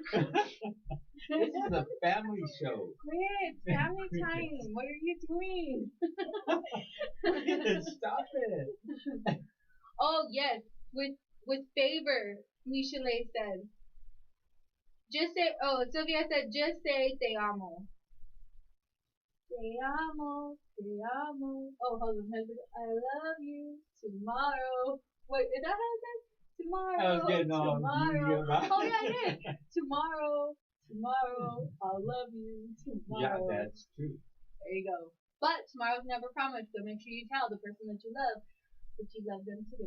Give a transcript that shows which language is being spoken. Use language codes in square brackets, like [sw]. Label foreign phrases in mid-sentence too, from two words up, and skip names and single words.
[en] This is a family show. Quit. Family time. What are you doing? Stop it. Oh, yes. With favor, Michelet said. Sylvia said, just say [es] te amo. Te amo, te amo. [en] Oh, hold on. I love you tomorrow. Wait, is that how it says? Tomorrow. I was getting all tomorrow. Oh, yeah, I did. Tomorrow, I'll love you tomorrow. Yeah, that's true. There you go. But tomorrow's never promised, so make sure you tell the person that you love that you love them today.